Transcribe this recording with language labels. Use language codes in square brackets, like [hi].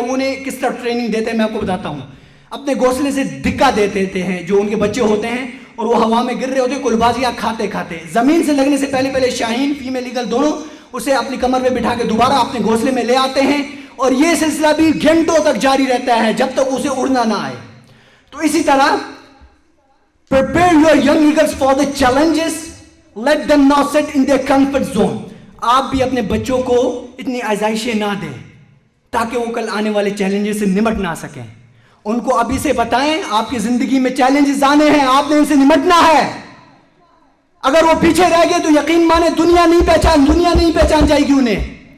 [ur] وہ انہیں کس طرح ٹریننگ دیتے ہیں میں آپ کو بتاتا ہوں. اپنے گھونسلے سے دھکا دیتے ہیں جو ان کے بچے ہوتے ہیں, اور وہ ہوا میں گر رہے ہوتے ہیں کلبازیاں کھاتے. زمین سے لگنے سے پہلے شاہین فیمیل ایگل دونوں اسے اپنی کمر میں بٹھا کے دوبارہ اپنے گھونسلے میں لے آتے ہیں, اور یہ سلسلہ بھی گھنٹوں تک جاری رہتا ہے جب تک اسے اڑنا نہ آئے. تو اسی طرح [en] prepare your young eagles for the challenges, let them not sit in their comfort zone. [ur] آپ بھی اپنے بچوں کو اتنی آزمائشیں نہ دیں تاکہ وہ کل آنے والے چیلنجز سے نمٹ نہ سکیں. ان کو ابھی سے بتائیں آپ کی زندگی میں چیلنجز آنے ہیں, آپ نے ان سے نمٹنا ہے. اگر وہ پیچھے رہ گئے تو یقین مانے دنیا نہیں پہچان جائے گی انہیں.